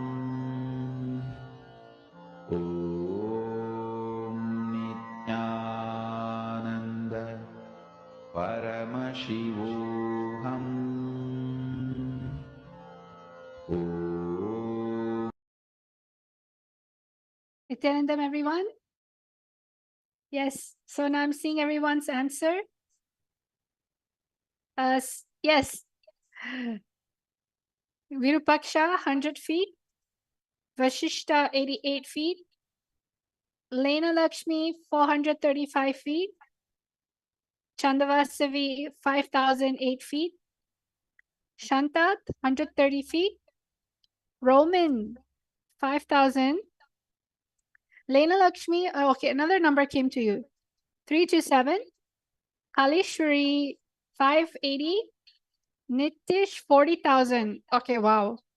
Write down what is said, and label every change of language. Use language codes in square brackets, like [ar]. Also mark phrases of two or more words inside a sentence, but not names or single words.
[sa] Om Nithyananda Paramashivoham. Om. Nityanandam, [en] everyone? Yes. So now I'm seeing everyone's answer. Yes. Virupaksha, 100 feet. Vashishta, 88 feet. Lena Lakshmi, 435 feet. Chandavasavi, 5,008 feet. Shantat, 130 feet. Roman, 5,000. Lena Lakshmi, okay, another number came to you. 327. Kalishwari, 580. Nitish, 40,000. Okay, wow.